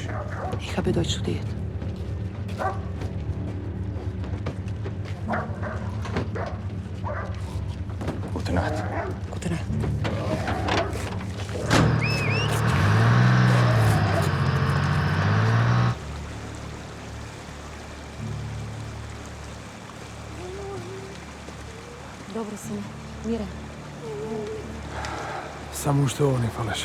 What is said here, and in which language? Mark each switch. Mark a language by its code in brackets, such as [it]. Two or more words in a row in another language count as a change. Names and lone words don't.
[de] Ich habe Deutsch studiert. Gute Nacht. Gute Nacht. [mk] Добро, сине. Мирен. Само уште ово ни фалеше.